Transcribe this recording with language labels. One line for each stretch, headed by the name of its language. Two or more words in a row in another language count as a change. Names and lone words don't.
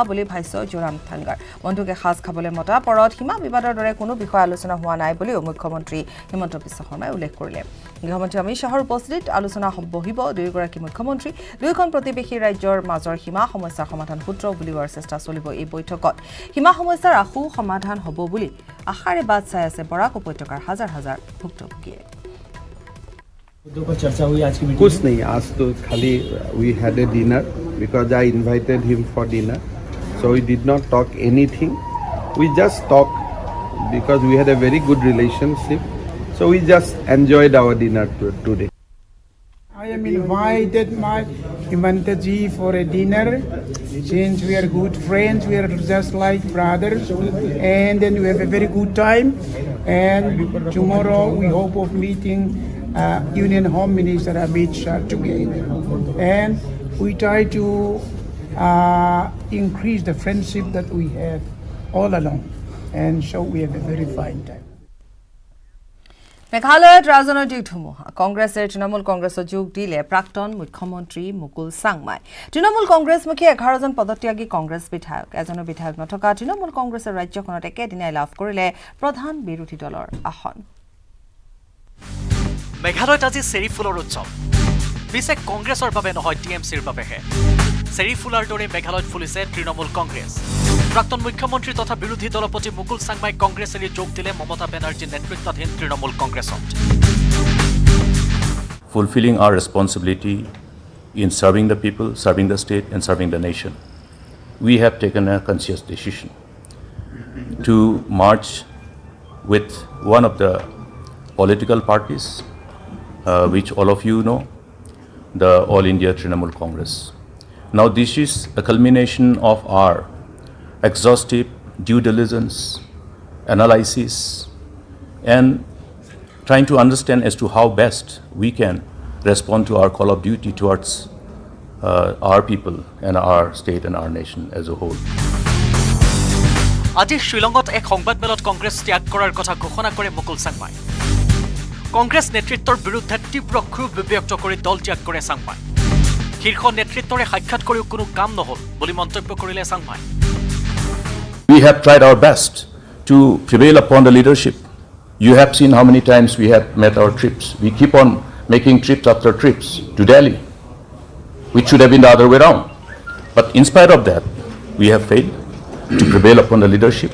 Assamese: বুলি ভাষ্য জোৰামথাংগাৰ বন্ধুকে সাজ খাবলৈ মতা পৰত সীমা বিবাদৰ দৰে কোনো বিষয় আলোচনা হোৱা নাই বুলিও মুখ্যমন্ত্ৰী হিমন্ত বিশ্ব শৰ্মাই উল্লেখ কৰিলে গৃহমন্ত্ৰী অমিত শ্বাহৰ উপস্থিতিত আলোচনা বহিব দুয়োগৰাকী মুখ্যমন্ত্ৰী দুয়োখন প্ৰতিবেশী ৰাজ্যৰ মাজৰ সীমা সমস্যাৰ সমাধান সূত্ৰ উলিওৱাৰ চেষ্টা চলিব এই বৈঠকত সীমা সমস্যাৰ আশু সমাধান হ'ব বুলি আশাৰে বাট চাই আছে বৰাক উপত্যকাৰ হাজাৰ হাজাৰ ভুক্তভোগীয়ে
Hindi: कुछ नहीं आज तो खाली
English: we had a dinner because I invited him for dinner so we did not talk anything we just talked because we had a very good relationship so we just enjoyed our dinner today I am invited my Himanta ji for a dinner since we are good friends we are just like brothers and then we have a very good time and tomorrow we hope of meeting Union Home Minister Amit Shah together and we try to increase the friendship that we have all along and so we have a very fine time
Assamese: মেঘালয়ত ৰাজনৈতিক ধুমুহা কংগ্ৰেছে তৃণমূল কংগ্ৰেছত যোগ দিলে প্ৰাক্তন মুখ্যমন্ত্ৰী মুকুল চাংমাই তৃণমূল কংগ্ৰেছমুখী 11 জন পদত্যাগী কংগ্ৰেছ বিধায়ক এজনো বিধায়ক নথকা তৃণমূল কংগ্ৰেছৰ ৰাজ্যখনত একেদিনাই লাভ কৰিলে প্ৰধান বিৰোধী দলৰ আসন মেঘালয়ত আজি চেৰি ফুলৰ উৎসৱ পিছে কংগ্ৰেছৰ বাবে নহয় টিএমচিৰ বাবেহে চেৰি ফুলাৰ দৰে মেঘালয়ত ফুলিছে তৃণমূল কংগ্ৰেছ প্ৰাক্তন মুখ্যমন্ত্ৰী তথা বিৰোধী দলপতি মুকুল চাংমাই কংগ্ৰেছ এৰি যোগ দিলে মমতা বেনাৰ্জীৰ নেতৃত্বাধীন তৃণমূল কংগ্ৰেছত
English: Fulfilling our responsibility in serving the people, serving the state and serving the nation, we have taken a conscious decision to march with one of the political parties which all of you know, the All India Trinamool Congress. Now this is a culmination of our exhaustive due diligence, analysis and trying to understand as to how best we can respond to our call of duty towards our people and our state and our nation as a whole.
Assamese: আজি শ্ৰীলংকাত এক সংবাদমেলত কংগ্ৰেছ ত্যাগ কৰাৰ কথা ঘোষণা কৰে মুকুল চাংমাই কংগ্ৰেছ নেতৃত্বৰ বিৰুদ্ধে তীব্ৰ ক্ষোভ ব্যক্ত কৰি দল ত্যাগ কৰে চাংমাই শীৰ্ষ নেতৃত্বৰে সাক্ষাৎ কৰিও কোনো কাম নহল বুলি মন্তব্য কৰিলে চাংমাই
English: we we have tried our best to prevail upon the leadership. You have seen how many times we have met our trips. We keep on making trips after trips to Delhi, which should have been the other way around. But in spite of that, we have failed to prevail upon the leadership.